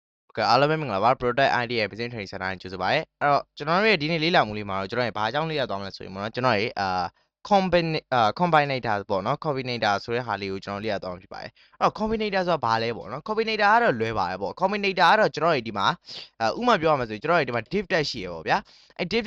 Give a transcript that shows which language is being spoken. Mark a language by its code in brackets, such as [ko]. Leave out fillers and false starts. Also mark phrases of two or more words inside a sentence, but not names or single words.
[my] Okay အားလုံးပဲမင်္ဂလာပါ product ID ရဲ့ [en] business training center [my] ကိုကြိုဆိုပါရစေအဲ့တော့ကျွန်တော်တို့ရဲ့ဒီနေ့လေးလာမှုလေးမှာတော့ကျွန်တော်ရဲ့ဘာအကြောင်းလေးရသွားမလဲဆိုရင်ပေါ့နော်ကျွန်တော်ရဲ့combinator ပေါ့နော် combinator ဆိုတဲ့ဟာလေးကိုကျွန်တော်လေးရသွားမှာဖြစ်ပါတယ်အဲ့တော့ combinator ဆိုတာဘာလဲပေါ့နော် combinator ကတော့လွဲပါတယ်ပေါ့ combinator ကတော့ကျွန်တော်ရဲ့ဒီမှာဥမာပြောရမှာဆိုရင်ကျွန်တော်ရဲ့ဒီမှာ [en] div tag [my] ရှိရပေါ့ဗျာအဲ့ div